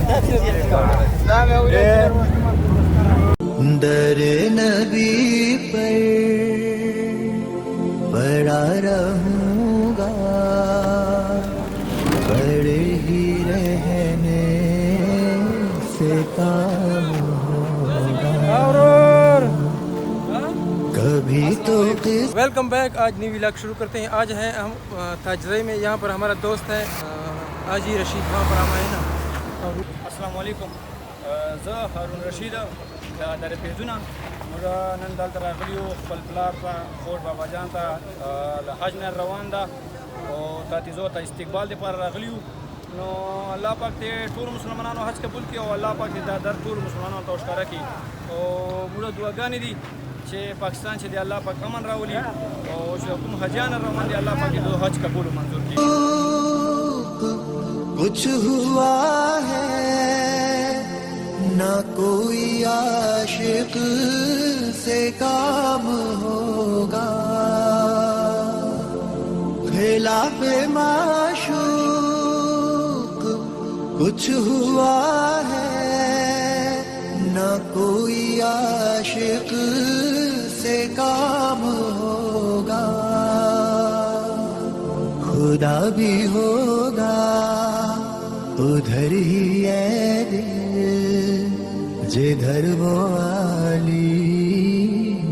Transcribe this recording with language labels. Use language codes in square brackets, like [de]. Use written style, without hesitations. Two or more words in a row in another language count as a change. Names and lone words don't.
[ur] در نبی پر پڑا رہوں گا, پڑے ہی رہنے سے کام ہوگا کبھی تو. [en] welcome back. [ur] آج [en] new vlog [ur] شروع کرتے ہیں. آج ہیں ہم تاجرے میں. یہاں پر ہمارا دوست ہے حاجی رشید. وہاں پر ہم آئے نا. [ar] السلام علیکم. [ps] زه هارون رشید در پیزونه موږ نن دلته راغلیو خپل پلار ته خور بابا جان ته له حج نه روان ده او تاتیزو ته استقبال دپاره راغلیو. نو الله پاک دې ټولو مسلمانانو حج قبول کړي او الله پاک دې دا در ټولو مسلمانانو ته ښکاره کړي. او موږ دعاګانې دي چې پاکستان چې دی الله پاک امن راولي او چې کوم حاجیان روان دي الله پاک دې حج قبول و منظور کړي. [ur] کچھ ہوا ہے نہ کوئی عاشق سے کام ہوگا, خلاف معشوق کچھ ہوا ہے نہ کوئی عاشق سے کام ہوگا, خدا بھی ہوگا ادھر ہی ہے دل جدھر وہ عالم.